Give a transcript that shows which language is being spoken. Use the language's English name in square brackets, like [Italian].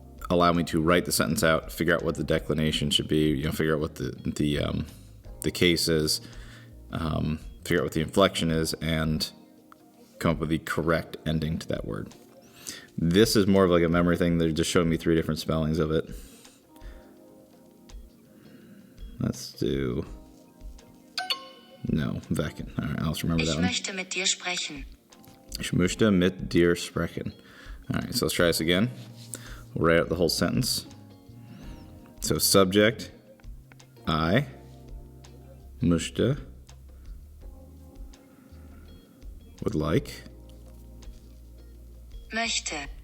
[English] allow me to write the sentence out, figure out what the declination should be, figure out what the case is, figure out what the inflection is, and come up with the correct ending to that word. This is more of like a memory thing. They're just showing me 3 different spellings of it. Let's do wecken. All right, I'll just remember that one. [German] Ich möchte mit dir sprechen. Ich möchte mit dir sprechen. [English] All right, so let's try this again. We'll write out the whole sentence. So subject, I möchte, would like, [German] Möchte.